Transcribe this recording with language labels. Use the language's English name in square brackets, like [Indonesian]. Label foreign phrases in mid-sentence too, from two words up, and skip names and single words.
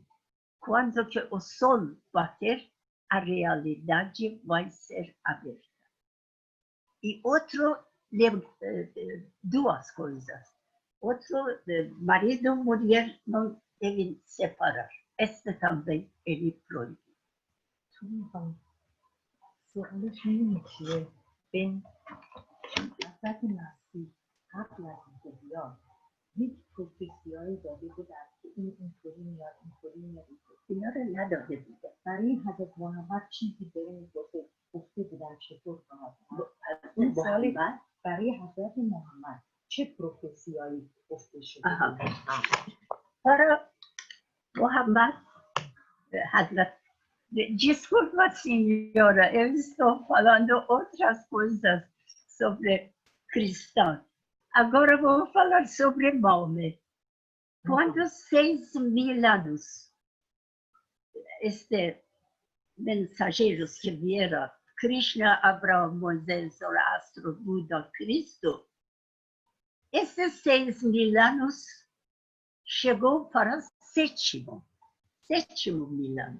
[Portuguese] Quando que o sol bater, a realidade vai ser aberta. E duas coisas. Outro, marido e mulher não devem separar. Esta também ele proíbe. [Persian] سوالش می‌دونی چیه؟ بین حضرت مسیح قبل از اینکه بیاد یک پروفسی‌هایی داده بودن که این اینطوری میاد اینطوری میاد اینا رو نداده بوده. برای حضرت محمد چیزی به این گفته بودن چطور خواهد برای حضرت محمد چه پروفسی‌هایی گفته شده بودن؟ برای محمد حضرت [Portuguese] Desculpa, senhora, eu estou falando outras coisas sobre cristãos. Agora vou falar sobre Maomé. Quando 6.000 anos, mensageiros que vieram, Krishna, Abraão, Moisés, Zoroastro, Buda, Cristo, esses 6.000 anos chegou para sétimo milênio.